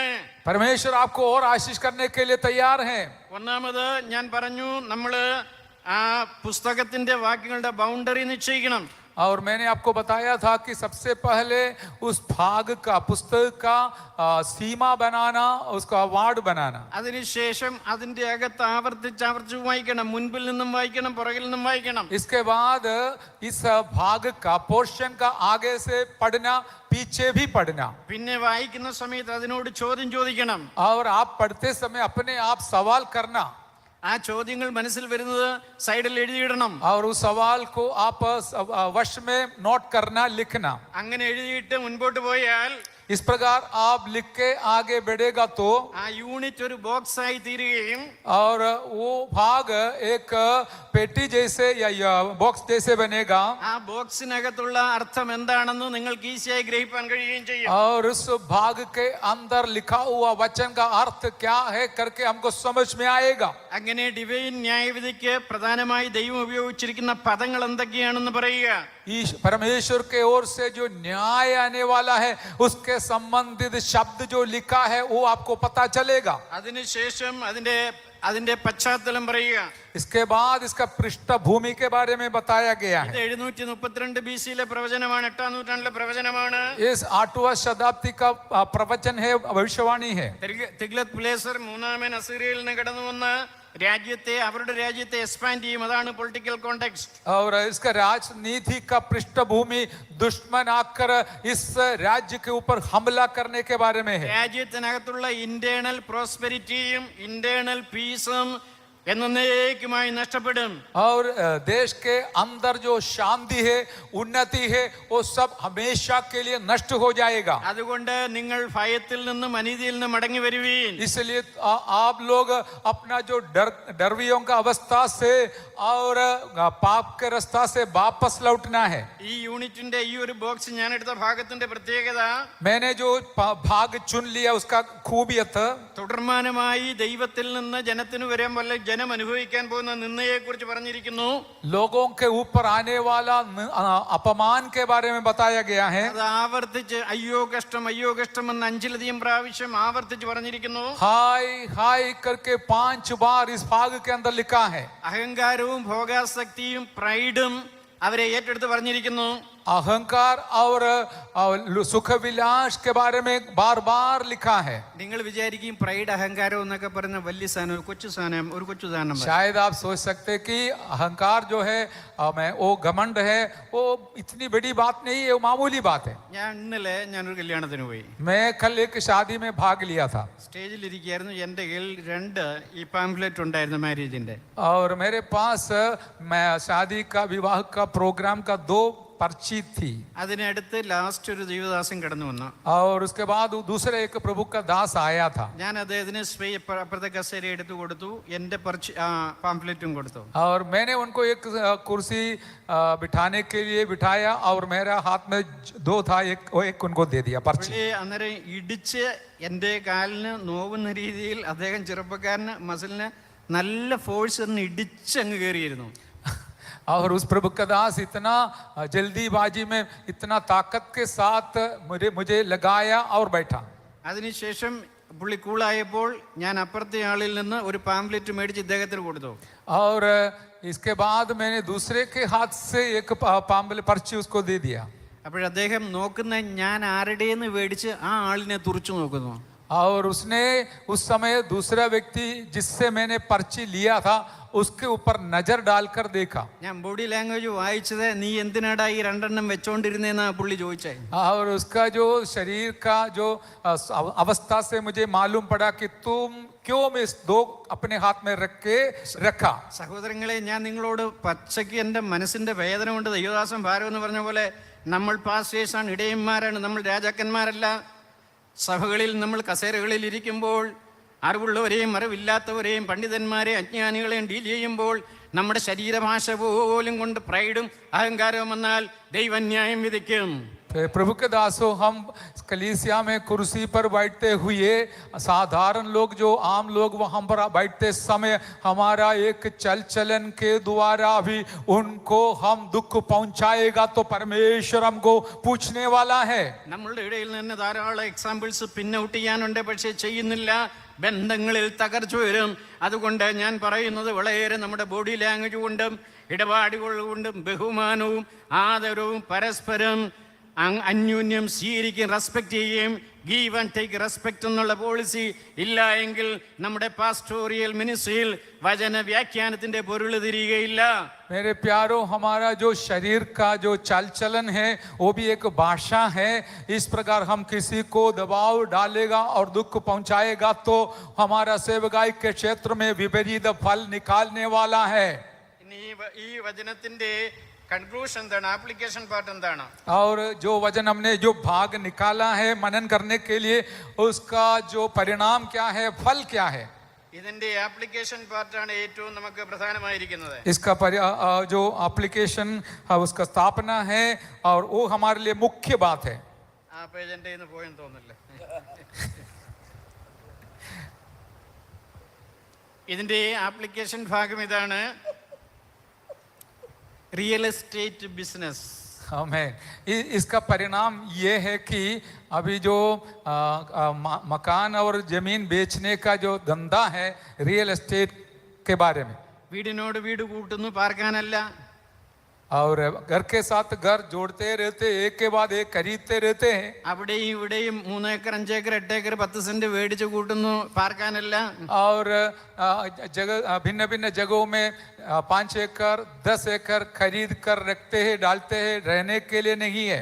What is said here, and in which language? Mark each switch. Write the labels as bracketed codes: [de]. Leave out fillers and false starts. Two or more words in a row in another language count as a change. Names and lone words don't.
[hi] परमेश्वर आपको और आशीष करने के लिए तैयार है. [ml] ഒന്നാമത് ഞാൻ പറഞ്ഞു, നമ്മള് ആ പുസ്തകത്തിന്റെ വാക്യങ്ങളുടെ ബൗണ്ടറി നിശ്ചയിക്കണം. [hi] और मैंने आपको बताया था कि सबसे पहले उस भाग का पुस्तक का सीमा बनाना, उसका वार्ड बनाना. [ml] അതിനുശേഷം അതിന്റെ അകത്ത് ആവർത്തിച്ച് വായിക്കണം. മുൻപിൽ നിന്നും വായിക്കണം, പുറകിൽ നിന്നും വായിക്കണം. [hi] इसके बाद इस भाग का पोर्शन का आगे से पढ़ना, पीछे भी पढ़ना. [ml] പിന്നെ വായിക്കുന്ന സമയത്ത് അതിനോട് ചോദ്യം ചോദിക്കണം. [hi] और आप पढ़ते समय अपने आप सवाल करना. [ml] ആ ചോദ്യങ്ങൾ മനസ്സിൽ വരുന്നത് സൈഡിൽ എഴുതിയിടണം. [hi] और उस सवाल को आप वश में नोट करना, लिखना. [ml] അങ്ങനെ എഴുതിയിട്ട് മുൻപോട്ട് പോയാൽ [hi] इस प्रकार आप लिख के आगे बढ़ेगा तो [ml] ആ യൂണിറ്റ് ഒരു ബോക്സ് ആയി തീരുകയും [hi] और वो भाग एक पेटी जैसे या बॉक्स जैसे बनेगा. [ml] ആ ബോക്സിനകത്തുള്ള അർത്ഥം എന്താണെന്ന് നിങ്ങൾക്ക് ഈസിയായി ഗ്രഹിക്കാൻ കഴിയുകയും ചെയ്യും. [hi] और उस भाग के अंदर लिखा हुआ वचन का अर्थ क्या है करके हमको समझ में आएगा. [ml] അങ്ങനെ ഡിവൈൻ ന്യായവിധിക്ക് പ്രധാനമായി ദൈവം ഉപയോഗിച്ചിരിക്കുന്ന പദങ്ങൾ എന്തൊക്കെയാണെന്ന് പറയുക. [hi] परमेश्वर के ओर से जो न्याय आने वाला है उसके संबंधित शब्द जो लिखा है वो आपको पता चलेगा. [ml] അതിനുശേഷം അതിന്റെ പശ്ചാത്തലം പറയുക. [hi] इसके बाद इसका पृष्ठभूमि के बारे में बताया गया है. [ml] 732 BC-ലെ പ്രവചനമാണ്, 8ാം നൂറ്റാണ്ടിലെ പ്രവചനമാണ്. [hi] इस 8वीं शताब्दी का प्रवचन है, भविष्यवाणी है. [ml] തിഗ്ലത്ത് പിലേസർ മൂന്നാമൻ അസീറിയയിൽ നിന്ന് കടന്നു വന്ന് അവരുടെ രാജ്യത്തെ എക്സ്പാൻഡ് ചെയ്യും. അതാണ് [en] political context. [hi] और इसका राजनीति का पृष्ठभूमि दुश्मन आकर इस राज्य के ऊपर हमला करने के बारे में है. [ml] രാജ്യത്തിനകത്തുള്ള [en] internal prosperity internal peace [ml] എന്നേക്കുമായി നഷ്ടപ്പെടും. [hi] और देश के अंदर जो शांति है, उन्नति है, वो सब हमेशा के लिए नष्ट हो जाएगा. [ml] അതുകൊണ്ട് നിങ്ങൾ ഭയത്തിൽ നിന്നും അനീതിയിൽ നിന്നും മടങ്ങി വരുവീൻ. [hi] इसलिए आप लोग अपना जो डरवियों का अवस्था से और पाप के रास्ता से वापस लौटना है. [ml] ഈ യൂണിറ്റിന്റെ ഈ ഒരു ബോക്സ് ഞാൻ എടുത്ത ഭാഗത്തിന്റെ പ്രത്യേകത, [hi] मैंने जो भाग चुन लिया उसका खूबियत, [ml] തുടർമാനമായി ദൈവത്തിൽ നിന്ന് ജനത്തിന് വരാൻ പോലെ ജനം അനുഭവിക്കാൻ പോകുന്ന നിന്ദയെ കുറിച്ച് പറഞ്ഞിരിക്കുന്നു. [hi] लोगों के ऊपर आने वाला अपमान के बारे में बताया गया है. [ml] അത് ആവർത്തിച്ച് അയ്യോ കഷ്ടം അയ്യോ കഷ്ടം എന്ന് 5ലധികം പ്രാവശ്യം ആവർത്തിച്ച് പറഞ്ഞിരിക്കുന്നു. [hi] हाय हाय करके 5 बार इस भाग के अंदर लिखा है. [ml] അഹങ്കാരവും ഭോഗാസക്തിയും പ്രൈഡും അവരെ ഏറ്റെടുത്ത് പറഞ്ഞിരിക്കുന്നു. [hi] अहंकार और सुख विलास के बारे में बार बार लिखा है। [ml] നിങ്ങൾ വിചാരിക്കും പ്രൈഡ് അഹങ്കാരം എന്നൊക്കെ പറയുന്ന വലിയ സാധനം, കൊച്ചു സാധനം, ഒരു കൊച്ചു സാധനം. [hi] शायद आप सोच सकते हैं कि अहंकार जो है मैं वो घमंड है, वो इतनी बड़ी बात नहीं है, वो मामूली बात है। [ml] ഇന്നലെ ഞാനൊരു കല്യാണത്തിന് പോയി. [hi] मैं कल एक शादी में भाग लिया था। [ml] സ്റ്റേജിൽ ഇരിക്കുകയായിരുന്നു. എൻ്റെ കയ്യിൽ 2 ഈ പാംഫ്ലെറ്റ് ഉണ്ടായിരുന്നു മാരേജിന്റെ. [hi] और मेरे पास मैं शादी का विवाह का प्रोग्राम का 2 पर्ची थी। [ml] അതിനടുത്ത് ലാസ്റ്റ് ഒരു ദൈവദാസൻ കടന്നു വന്നു. [hi] और उसके बाद दूसरे एक प्रभु का दास आया था। [ml] ഞാൻ അദ്ദേഹത്തിന് അപ്പുറത്തെ കസേര എടുത്തു കൊടുത്തു, എൻ്റെ പാംഫ്ലെറ്റും കൊടുത്തു. [hi] और मैंने उनको एक कुर्सी बिठाने के लिए बिठाया और मेरा हाथ में 2 था, एक उनको दे दिया पर्ची। [ml] അന്നേരം ഇടിച്ച് എൻ്റെ കാലിന് നോവുന്ന രീതിയിൽ അദ്ദേഹം ചെറുപ്പക്കാരന് മസിലിന് നല്ല ഫോഴ്സ് ഇടിച്ച് അങ്ങ് കയറിയിരുന്നു. [hi] और उस प्रभु का दास इतना जल्दीबाजी में इतना ताकत के साथ मुझे लगाया और बैठा। [ml] അതിനുശേഷം പുള്ളി കൂളായപ്പോൾ ഞാൻ അപ്പുറത്തെ ആളിൽ നിന്ന് ഒരു പാംഫ്ലെറ്റ് മേടിച്ച് ഇദ്ദേഹത്തിന് കൊടുത്തു. [hi] और इसके बाद मैंने दूसरे के हाथ से एक पर्ची उसको दे दिया। [ml] അപ്പോഴദ്ദേഹം നോക്കുന്ന ഞാൻ ആരുടെയെന്ന് മേടിച്ച് ആ ആളിനെ തുറച്ചു നോക്കുന്നു. [hi] और उसने उस समय दूसरा व्यक्ति जिससे मैंने पर्ची लिया था उसके ऊपर नजर डालकर देखा। [ml] ഞാൻ [en] body language [ml] വായിച്ചത് നീ എന്തിനാടാ ഈ 2 എണ്ണം വെച്ചോണ്ടിരുന്നേന്നാ പുള്ളി ചോദിച്ചേ. [hi] और उसका जो शरीर का जो अवस्था से मुझे मालूम पड़ा कि तुम क्यों में इस 2 अपने हाथ में रखा। [ml] സഹോദരങ്ങളെ, ഞാൻ നിങ്ങളോട് പച്ചയ്ക്ക് എൻ്റെ മനസ്സിന്റെ വേദന കൊണ്ട് ദൈവദാസൻ ഭാരം എന്ന് പറഞ്ഞ പോലെ നമ്മൾ പാസ്റ്റേഴ്സാണ്, ഇടയന്മാരാണ്, നമ്മൾ രാജാക്കന്മാരല്ല. സഭകളിൽ നമ്മൾ കസേരകളിൽ ഇരിക്കുമ്പോൾ അറിവുള്ളവരെയും അറിവില്ലാത്തവരെയും പണ്ഡിതന്മാരെയും അജ്ഞാനികളെയും ഡീൽ ചെയ്യുമ്പോൾ നമ്മുടെ ശരീരഭാഷ പോലും കൊണ്ട് പ്രൈഡും അഹങ്കാരവും വന്നാൽ ദൈവന്യായം വിധിക്കും. [hi] प्रभु के दासों, हम कलीसिया में कुर्सी पर बैठते हुए साधारण लोग, जो आम लोग वहां पर बैठते समय हमारा एक चल चलन के द्वारा भी उनको हम दुख पहुंचाएगा तो परमेश्वर हमको पूछने वाला है। [ml] നമ്മളുടെ ഇടയിൽ നിന്ന് ധാരാളം [en] examples pin out [ml] ചെയ്യാനുണ്ട്, പക്ഷേ ചെയ്യുന്നില്ല. ബന്ധങ്ങളിൽ തകർച്ച വരും. അതുകൊണ്ട് ഞാൻ പറയുന്നത് വളരെ നമ്മുടെ [en] body language [ml] കൊണ്ടും ഇടപാടുകൾ കൊണ്ടും ബഹുമാനവും ആദരവും പരസ്പരം അന്യോന്യം സ്വീകരിക്കുകയും റെസ്പെക്ട് ചെയ്യുകയും [en] give and take respect [ml] എന്നുള്ള പോളിസി ഇല്ല എങ്കിൽ നമ്മുടെ [en] pastoral ministry [ml] വചന വ്യാഖ്യാനത്തിന്റെ പൊരുൾ തിരികെയില്ല. [hi] मेरे प्यारों, हमारा जो शरीर का जो चाल चलन है वो भी एक भाषा है। इस प्रकार हम किसी को दबाव डालेगा और दुख पहुंचाएगा तो हमारा सेवकाई के क्षेत्र में विपरीत फल निकालने वाला है। [ml] ഈ വചനത്തിന്റെ कंक्लूशन എന്താണ്? [en] application part [ml] എന്താണ്? [hi] और जो वचन हमने जो भाग निकाला है मनन करने के लिए, उसका जो परिणाम क्या है, फल क्या है, [ml] ഇതിന്റെ [en] application part [ml] ഏറ്റവും നമുക്ക് പ്രധാനമായിരിക്കുന്നത്. [hi] इसका जो एप्लीकेशन उसका स्थापना है और वो हमारे लिए मुख्य बात है। [ml] ആ പേജ് എൻ്റെ ഇന്ന് പോയെന്ന് തോന്നുന്നില്ല. ഇതിന്റെ ആപ്ലിക്കേഷൻ ഭാഗം ഇതാണ്: [en] real estate business. [hi] हमें इसका परिणाम ये है कि अभी जो मकान और जमीन बेचने का जो धंधा है [en] real estate [hi] के बारे में, [ml] വീടിനോട് വീട് കൂട്ടുന്നു, പാർക്കാനല്ല. [hi] और घर के साथ घर जोड़ते रहते, एक के बाद एक खरीदते रहते हैं. [ml] അവിടെയും ഇവിടെയും 3 ഏക്കർ 5 ഏക്കർ 8 ഏക്കർ 10 സെന്റ് മേടിച്ച് കൂട്ടുന്നു, പാർക്കാനല്ല. [hi] और जगह भिन्न भिन्न जगहों में 5 एकड़ 10 एकड़ खरीद कर रखते हैं, डालते हैं, रहने के लिए नहीं है.